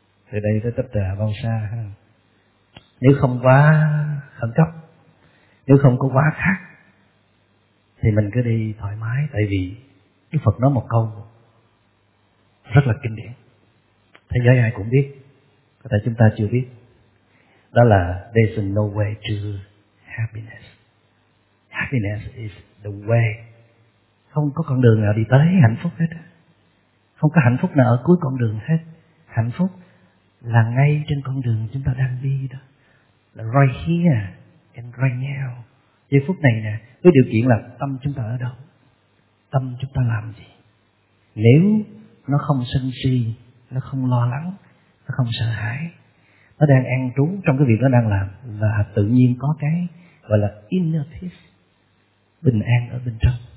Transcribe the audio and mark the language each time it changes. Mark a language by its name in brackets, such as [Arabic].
[Vietnamese] Từ đây tới tách trà bao xa ha? Nếu không quá khẩn cấp, nếu không có quá khát, thì mình cứ đi thoải mái. Tại vì Đức Phật nói một câu rất là kinh điển, thế giới ai cũng biết, có thể chúng ta chưa biết. Đó là [English] there's no way to happiness. Happiness is the way. [Vietnamese] Không có con đường nào đi tới hạnh phúc hết. Không có hạnh phúc nào ở cuối con đường hết. Hạnh phúc là ngay trên con đường chúng ta đang đi đó. Là [English] right here and right now. [Vietnamese] Giây phút này nè, với điều kiện là tâm chúng ta ở đâu, tâm chúng ta làm gì. Nếu nó không sân si, nó không lo lắng, nó không sợ hãi, nó đang an trú trong cái việc nó đang làm, là tự nhiên có cái gọi là [English] inner peace, [Vietnamese] bình an ở bên trong.